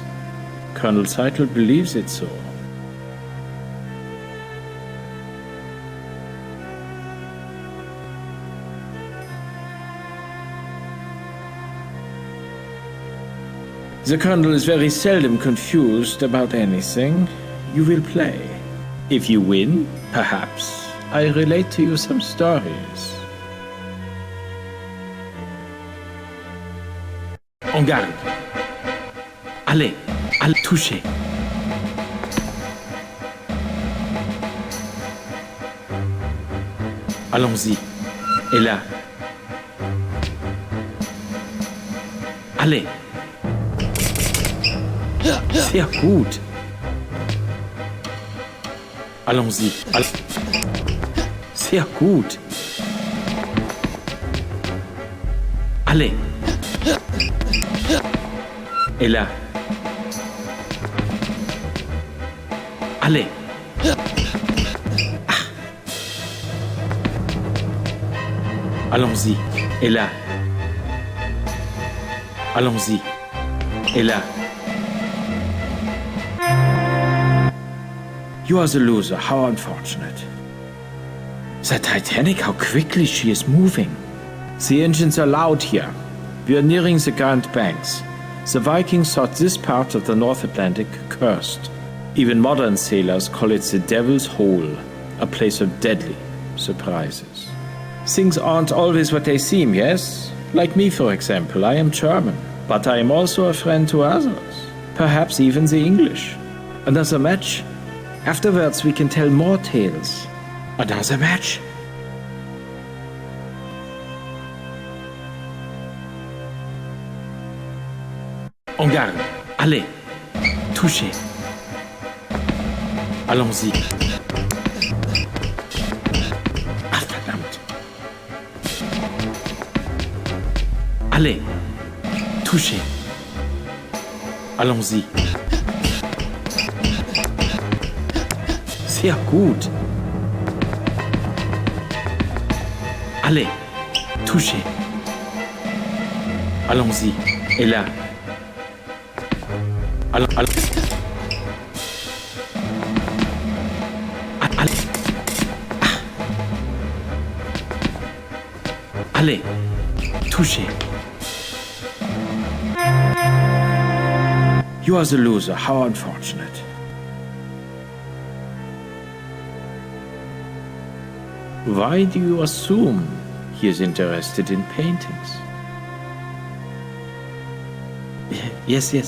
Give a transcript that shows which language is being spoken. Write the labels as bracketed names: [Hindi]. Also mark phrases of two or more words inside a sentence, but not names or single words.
[English] Colonel Seitel believes it so. The Colonel is very seldom confused about anything. You will play. If you win, perhaps, I relate to you some stories. [French] En garde. Allez, allez, touchez. Allons-y. Et là. Allez. [German] Sehr gut. [French] Allons-y. [German] Sehr gut. [French] Allez. Et là. Allez. Ah. Allons-y. Et là. Allons-y. Et là. [English] You are the loser. How unfortunate. The Titanic, how quickly she is moving. The engines are loud here. We are nearing the Grand Banks. The Vikings thought this part of the North Atlantic cursed. Even modern sailors call it the Devil's Hole, a place of deadly surprises. Things aren't always what they seem, yes? Like me, for example, I am German, but I am also a friend to others, perhaps even the English. Another match? Afterwards we can tell more tales. Another match? [French] En garde. Allez. Touchez. Allons-y. [German] Ah, verdammt. [French] Allez. Touchez. Allons-y. [German] Sehr gut. [French] Allez. Touchez. Allons-y. Et là. Allons. Allez, touchez. [English] You are the loser. How unfortunate. Why do you assume he is interested in paintings? Yes.